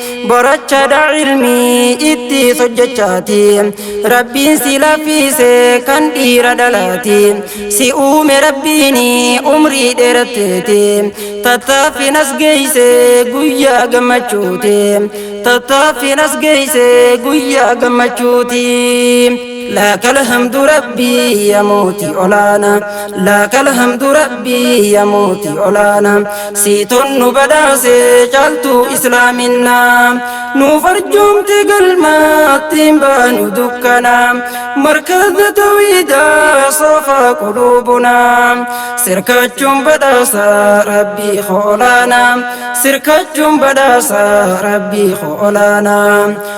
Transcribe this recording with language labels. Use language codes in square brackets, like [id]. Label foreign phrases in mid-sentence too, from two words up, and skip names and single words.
[om] Barachaadha ilmii itti hojjechaati, Rabbiin si laafise kan dhiira dhalaati. Si uume Rabbiin umrii dheeratteeti, tattaaffiin as geeyse guyyaa gammachuuti, tattaaffiin as geeyse guyyaa gammachuuti. [ar] لك الحمد ربي يا موتي أولانا، لك الحمد ربي يا موتي أولانا. [om] Siitun nu badhaase caaltuu islaaminaa, nuuf arjoomte galmaatti hin baanu dukkanaa. Markaza tawhiidaa soofaa quluubunaa, sirkachuun badhaasa Rabbii koo olaanaa, sirkachuun badhaasa Rabbii koo olaanaa.